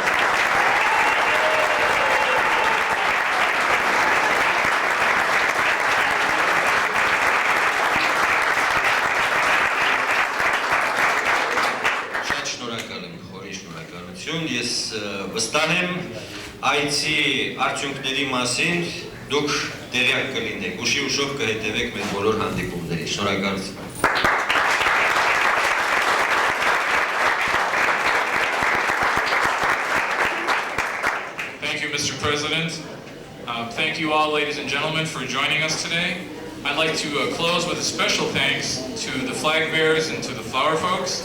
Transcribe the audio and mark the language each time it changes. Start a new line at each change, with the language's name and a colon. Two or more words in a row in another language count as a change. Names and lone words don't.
Armenian: Ես վստահ եմ այցի արդյունքների մասին դուք տեղյակ կլինեք, ուշի ուշով կհետևեք մեր բոլոր հանդիպումների։ Շնորհակալություն։
English: Thank you, Mr. President. Thank you all, ladies and gentlemen, for joining us today. I'd like to close with a special thanks to the flag bearers and to the flower folks.